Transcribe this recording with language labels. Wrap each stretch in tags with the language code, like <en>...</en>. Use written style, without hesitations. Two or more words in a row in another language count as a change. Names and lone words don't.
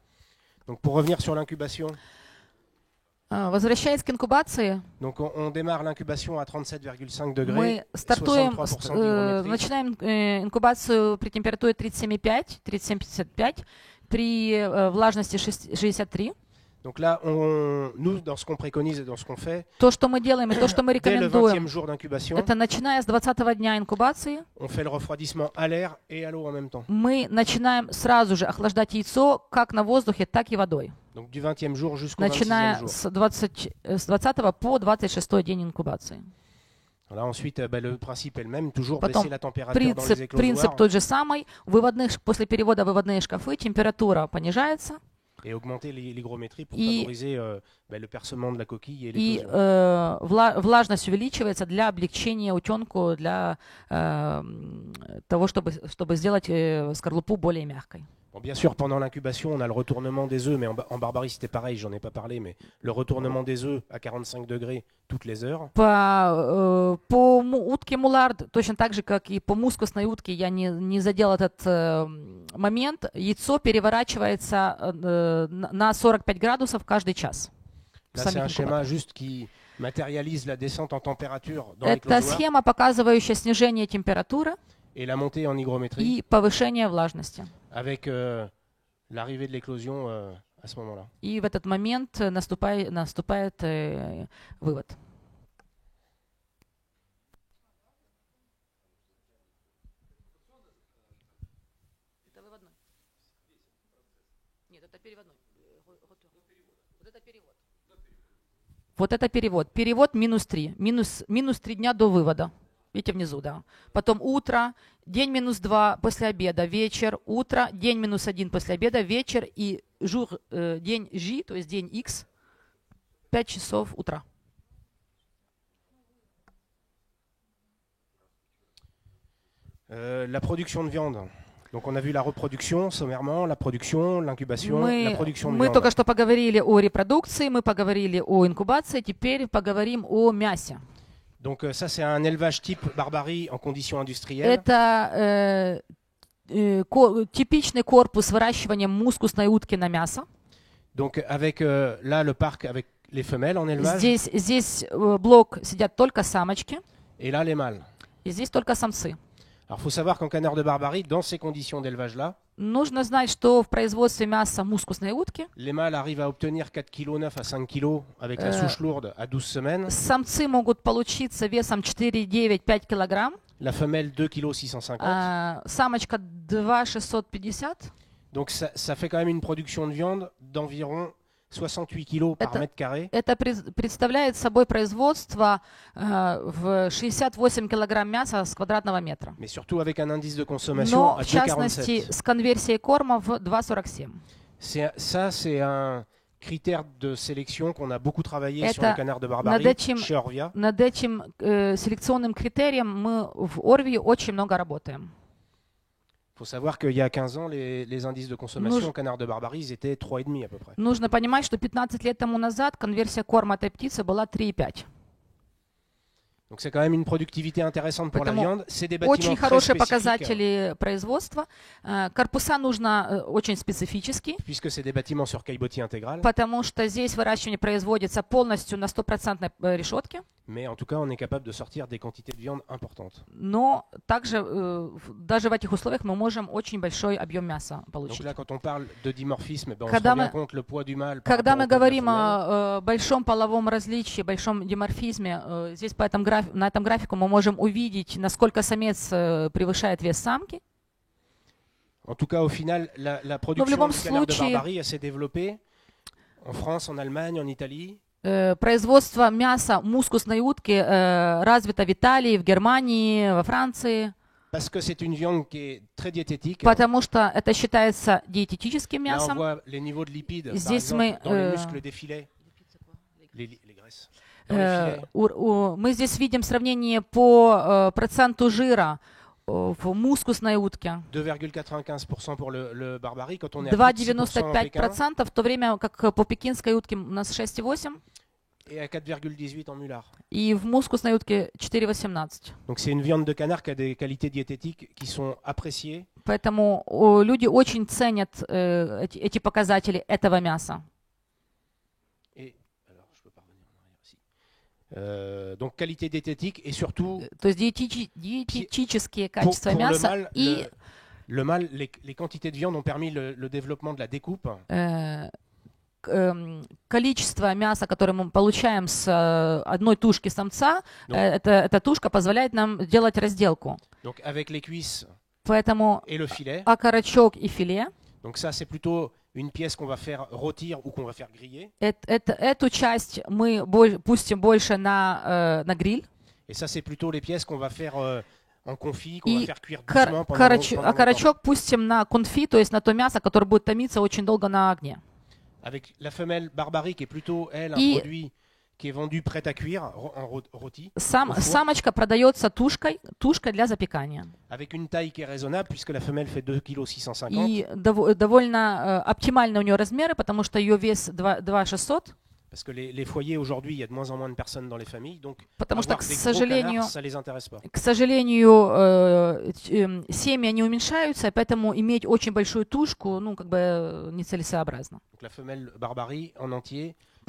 <ru>Возвращаясь к инкубации, мы стартуем, начинаем инкубацию при температуре 37,5-37,55, при влажности 63.</ru> <fr>Donc là, nous, dans ce qu'on préconise et dans ce qu'on fait,</fr> <ru>то, что мы делаем и то, что мы рекомендуем, это начиная с 20-го дня инкубации,</ru> <fr>on fait le refroidissement à l'air et à l'eau en même temps.</fr> <ru>Мы начинаем сразу же охлаждать яйцо как на воздухе, так и водой.</ru> <fr>Donc, du 20e jour jusqu'au 26e jour.</fr> <ru>Начиная с 20 по 26 день инкубации.</ru> <fr>Là, ensuite, le principe est le même, toujours baisser la température dans les éclosoirs.</fr> <ru>Принцип тот же самый. После перевода выводные шкафы температура понижается.</ru> <fr>Et augmenter l'hygrométrie pour favoriser le percement de la coquille et l'éclosion.</fr> <ru>И влажность увеличивается для облегчения утенку, для того, чтобы сделать скорлупу более мягкой.</ru> <fr>Bon, bien sûr, pendant l'incubation, on a le retournement des œufs, mais en Barbarie, c'était pareil, j'en ai pas parlé, mais le retournement des œufs à 45 degrés toutes les heures.</fr> <ru>По утке мулард, точно так же, как и по мускусной утке, я не задел этот момент, яйцо переворачивается на 45 градусов каждый час.</ru> <fr>Là, c'est un schéma juste qui matérialise la descente en température dans l'éclosoir.</fr> <ru>Это схема, показывающая снижение температуры</ru> <fr>et la montée en hygrométrie.</fr> <ru>И повышение влажности.</ru> <fr>Avec l'arrivée de l'éclosion à ce moment-là.</fr> <ru>И в этот момент наступает вывод. Это выводной. Нет, это переводной. Вот это перевод. Вот это перевод. Перевод -3. Минус 3 дня до вывода. Видите внизу, да. Потом утро, день -2 после обеда, вечер, утро, день -1 после обеда, вечер и день J, то есть день X, 5 часов утра.</ru> <fr>La production de viande. Donc on a vu la reproduction sommairement, la production, l'incubation, la production de viande.</fr> <ru>Мы только что поговорили о репродукции, мы поговорили о инкубации, теперь поговорим о мясе.</ru> <fr>Donc ça, c'est un élevage type Barbarie en conditions industrielles.</fr> <ru>Это типичный корпус выращивания мускусной утки на мясо.</ru> <fr>Donc avec là le parc avec les femelles en élevage.</fr> <ru>Здесь блок сидят только самочки.</ru> <fr>Et là les mâles.</fr> <ru>И здесь только самцы.</ru> <fr>Alors faut savoir qu'en canard de Barbarie, dans ces conditions d'élevage-là,</fr> <ru>нужно знать, что в производстве мяса мускусной утки</ru> <fr>les mâles arrivent à obtenir 4,9 kg à 5 kg avec la souche lourde à 12 semaines.</fr> <ru>Самцы могут получиться весом 4,9-5 килограмм.</ru> <fr>La femelle 2,650 kg.</fr> <ru>Самочка 2,650.</ru> <fr>Donc ça fait quand même une production de viande d'environ 68 kg par mètre carré.</fr> <ru>Это представляет собой производство в 68 килограмм мяса с квадратного метра.</ru> <fr>Mais surtout avec un indice de consommation à 2,47.</fr> <ru>В частности, с конверсией корма в 2,47.</ru> <fr>Ça, c'est un critère de sélection qu'on a beaucoup travaillé sur le canard de Barbarie chez Orvia.</fr> <ru>Над этим селекционным критерием мы в Орвии очень много работаем.</ru> <fr>Il faut savoir qu'il y a 15 ans, les indices de consommation au canard de Barbarie, ils étaient 3,5 à peu près.</fr> <ru>Нужно понимать, что 15 лет тому назад конверсия корма этой птицы была 3,5.</ru> <fr>Donc c'est quand même une productivité intéressante pour la viande. C'est des bâtiments</fr> <ru>очень хорошие показатели производства. Корпуса нужно очень специфически.</ru> <fr>Puisque c'est des bâtiments sur caillebotis intégral.</fr> <ru>Потому что здесь выращивание производится полностью на 100% решетке.</ru> <fr>Mais en tout cas, on est capable de sortir des quantités de viande importantes.</fr> <ru>Но также даже в этих условиях мы можем очень большой объем мяса получить.</ru> <fr>Donc là, quand on parle de dimorphisme, on se</fr> <ru>Когда</ru> <fr>rend bien</fr> <ru>мы-</ru> <fr>compte le poids du mâle par</fr> <ru>Когда мы</ru> <fr>rapport au poids de la</fr> <ru>говорим</ru> <fr>femelle.</fr> <ru>о большом половом различии, большом диморфизме, здесь на этом графику мы можем увидеть, насколько самец превышает вес самки.</ru> <fr>En tout cas, au final, la production</fr> <ru>любом</ru> <fr>du canard de</fr> <ru>случае-</ru> <fr>Barbarie, elle s'est développée en France, en Allemagne, en Italie.</fr> <ru>Производство мяса мускусной утки развито в Италии, в Германии, во Франции,</ru> <fr>Parce que c'est une viande qui est très diététique.</fr> <ru>потому что это считается диететическим</ru> <fr>Là, on</fr> <ru>мясом.</ru> <fr>voit les niveaux de lipides, par</fr> <ru>Здесь</ru> <fr>exemple,</fr> <ru>мы,</ru> <fr>dans les muscles des filets. Les graisses. Dans les filets.</fr> <ru>Мы здесь видим сравнение по проценту жира в мускусной утке.</ru> <fr>2,95% pour le Barbarie, quand on est à plus de 6% en Pékin,</fr> <ru>2,95%, в то время как по пекинской утке у нас 6,8%,</ru> <fr>et à 4,18 en Mullard.</fr> <ru>и в мускусной утке 4,18%.</ru> <fr>Donc c'est une viande de canard qui a des qualités diététiques qui sont appréciées.</fr> <ru>Поэтому люди очень ценят эти показатели этого мяса.</ru> <fr>Et alors, je peux pas revenir en arrière ici. Donc qualité diététique et surtout</fr> <ru>То есть диетические</ru> <fr>pour</fr> <ru>качества</ru> <fr>le</fr> <ru>мяса</ru> <fr>mâle,</fr> <ru>и</ru> <fr>le mâle, les quantités de viande ont permis le développement de la découpe.</fr> <ru>Количество мяса, которое мы получаем с одной тушки самца, Ну. эта тушка позволяет нам делать разделку.</ru> <fr>Donc avec les cuisses</fr> <ru>Поэтому</ru> <fr>et le filet.</fr> <ru>окорочок и филе,</ru> <fr>Donc ça c'est plutôt une pièce qu'on va faire rôtir ou qu'on va faire griller.</fr> <ru>эту часть мы пустим больше на гриль.</ru> <fr>Et ça c'est plutôt les pièces qu'on va faire en confit, qu'on va</fr> <ru>И</ru> <fr>faire cuire doucement pendant longtemps.</fr> <ru>окорочок пустим на конфи, то есть на то мясо, которое будет томиться очень долго на огне.</ru> <fr>Avec la femelle Barbarie qui est plutôt, elle, un</fr> <ru>И-</ru> <fr>produit qui est vendu prêt à cuire, en rôti, au four,</fr> <ru>Самочка продается тушкой для запекания.</ru> <fr>avec une taille qui est raisonnable puisque la femelle fait 2,650 kg.</fr> <ru>И довольно оптимальны у нее размеры, потому что ее вес 2,600.</ru> <fr>Parce que les foyers aujourd'hui, il y a de moins en moins de personnes dans les familles, donc</fr> <ru>Потому что,</ru> <fr>avoir</fr> <ru>к</ru> <fr>des gros</fr> <ru>сожалению,</ru> <fr>canards, ça les intéresse pas.</fr> <ru>К сожалению, семьи они уменьшаются, и поэтому иметь очень большую тушку, нецелесообразно.</ru> <fr>Donc la femelle Barbarie en entier, ça</fr>